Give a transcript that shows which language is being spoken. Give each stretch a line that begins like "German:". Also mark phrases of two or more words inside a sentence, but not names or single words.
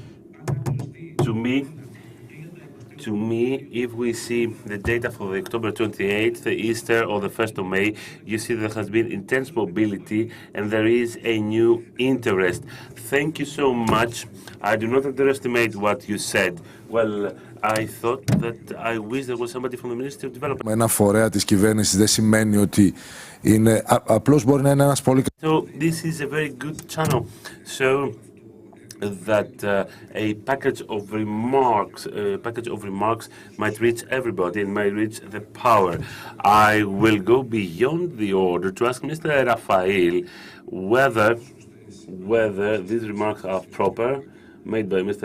English: To me, if we see the data for the October 28th, the Easter, or the 1st of May, you see there has been intense mobility and there is a new interest. Thank you so much. I do not underestimate what you said. Well, I thought that I wish there was somebody from the Ministry of Development.
Greek: Ένα φορέα της κυβέρνησης δεν σημαίνει ότι είναι, απλώς μπορεί να είναι ένας πολύ...
English: So this is a very good channel. So that a package of remarks might reach everybody and might reach the power. I will go beyond the order to ask Mr. Rafael whether these remarks are proper, made by Mr.